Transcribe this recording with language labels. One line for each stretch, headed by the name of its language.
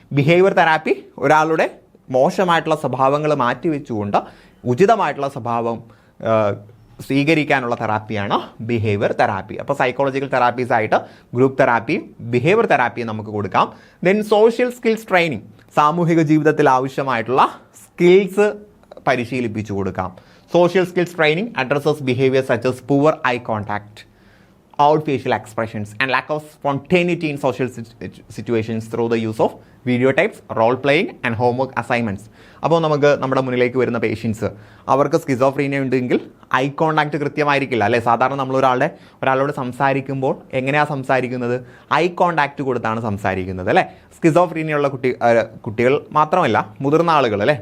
Malayalam: Behaviour therapy ഒരാളുടെ മോശമായിട്ടുള്ള സ്വഭാവങ്ങൾ മാറ്റിവെച്ചുകൊണ്ട് ഉചിതമായിട്ടുള്ള സ്വഭാവം സ്വീകരിക്കാനുള്ള തെറാപ്പിയാണ് ബിഹേവിയർ തെറാപ്പി. അപ്പോൾ സൈക്കോളജിക്കൽ തെറാപ്പീസ് ആയിട്ട് ഗ്രൂപ്പ് തെറാപ്പിയും ബിഹേവിയർ തെറാപ്പിയും നമുക്ക് കൊടുക്കാം. ദെൻ സോഷ്യൽ സ്കിൽസ് ട്രെയിനിങ്, സാമൂഹിക ജീവിതത്തിൽ ആവശ്യമായിട്ടുള്ള സ്കിൽസ് പരിശീലിപ്പിച്ചു കൊടുക്കാം.
English: Social skills training addresses behaviour such as poor eye contact, out facial expressions and lack of spontaneity in social situations through the use of video tapes, role playing and homework assignments.
Malayalam: അപ്പോൾ നമുക്ക് നമ്മുടെ മുന്നിലേക്ക് വരുന്ന patients, അവർക്ക് schizophrenia ഉണ്ടെങ്കിൽ eye contact കൃത്യമായിരിക്കില്ല അല്ലേ? സാധാരണ നമ്മൾ ഒരാളോട് സംസാരിക്കുമ്പോൾ എങ്ങനെയാണ് സംസാരിക്കുന്നത്? ഐ കോണ്ടാക്ട് കൊടുത്താണ് സംസാരിക്കുന്നത് അല്ലേ? സ്കിസോഫ്രീനിയ ഉള്ള കുട്ടികൾ മാത്രമല്ല മുതിർന്ന ആളുകൾ അല്ലേ?